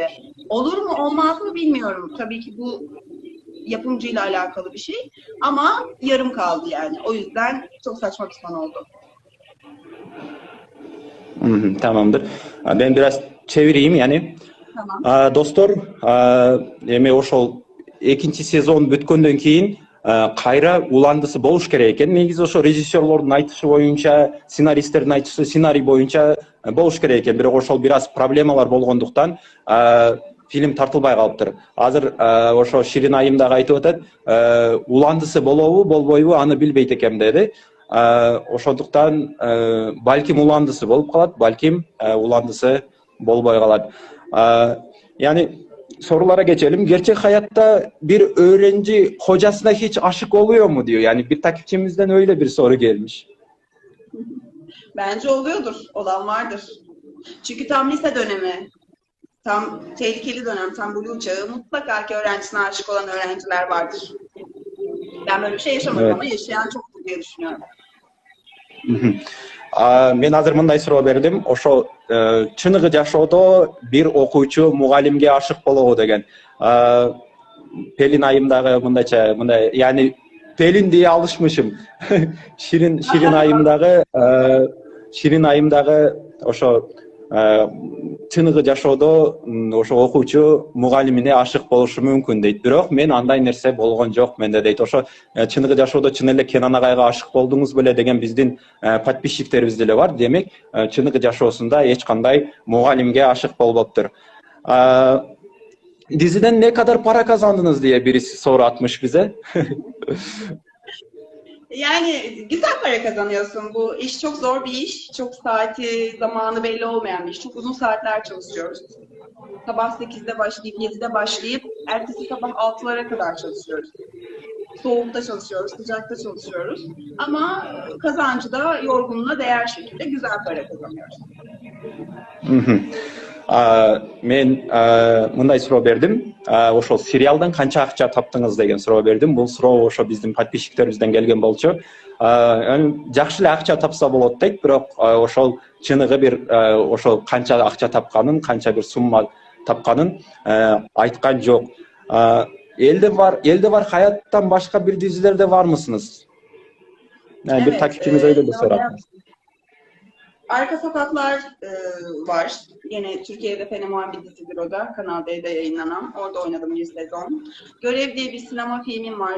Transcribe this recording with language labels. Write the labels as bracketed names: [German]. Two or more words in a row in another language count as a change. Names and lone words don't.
[Turkish] Olur mu olmaz mı bilmiyorum. Tabii ki bu yapımcıyla alakalı bir şey ama yarım kaldı yani. O yüzden çok saçma bir son oldu. Tamamdır. Ben biraz çevireyim yani. Tamam. [Kyrgyz] Dostlar, эми ошол экинчи сезон бүткөндөн кийин кайра уландысы болуш керек экен. Негизи ошо режиссерлордун айтышы боюнча, сценаристтердин айтышы сценарий боюнча болуш керек экен. Бирок ошол бир аз проблемалар болгондуктан фильм тартылбай калыптыр. Азыр ошо Ширин айым дагы айтып атат, уландысы болобу, болбойбу аны билбейт экем деди. Ошондуктан балким уландысы болуп калат, балким уландысы болбой калар. [Turkish] Yani sorulara geçelim. Gerçek hayatta bir öğrenci hocasına hiç aşık oluyor mu diyor. Yani bir takipçimizden öyle bir soru gelmiş. Bence oluyordur. Olan vardır. Çünkü tam lise dönemi, tam tehlikeli dönem, tam blue çağı, mutlaka ki öğrencisine aşık olan öğrenciler vardır. Ben böyle bir şey yaşamadım Evet. ama yaşayan çoktur diye düşünüyorum. [Kyrgyz] Men азыр мындай суроо бердим. Ошо чыныгы жашоодо бир окуучу мугалимге ашык болобу деген. Pelin ayımdагы мындай, [Turkish] yani Pelin diye alışmışım. [Kyrgyz] Şirin ayımdagы ошо чыныгы жашоодо ошо окуучу мугалимине ашык болушу мүмкүн дейт. Бирок мен андай нерсе болгон жок менде дейт. Ошо чыныгы жашоодо чын эле Кенан агайга ашык болдуңуз беле деген биздин подписчиктерибиз деле бар. Демек, чыныгы жашоосунда эч кандай мугалимге ашык болбоптур. [Turkish] Diziden ne kadar para kazandınız diye birisi soru atmış bize. Yani güzel para kazanıyorsun. Bu iş çok zor bir iş. Çok saati, zamanı belli olmayan bir iş. Çok uzun saatler çalışıyoruz. Sabah 8'de başlayıp 7'de başlayıp ertesi sabah 6'lara kadar çalışıyoruz. Soğukta çalışıyoruz, sıcakta çalışıyoruz. Ama kazancı da yorgunluğuna değer şekilde güzel para kazanıyoruz. [Kyrgyz] Мен мындай суроо бердим. Ошол сериалдан канча акча таптыңыз деген суроо бердим. Бул суроо ошо биздин подписчиктерибизден келген болчу. Жакшы эле акча тапса болот дейт, бирок ошол чыныгы бир ошол канча акча тапканын, канча бир сумма тапканын айткан жок. [Turkish] Elde var hayattan başka bir dizilerde var mısınız? Yani bir takipçimiz öyle de sorar. Arka Sokaklar var. Yine Türkiye'de fenomen bir dizidir o da. Kanal D'de yayınlanan. Orada oynadım bir sezon. Görev diye bir sinema filmim var.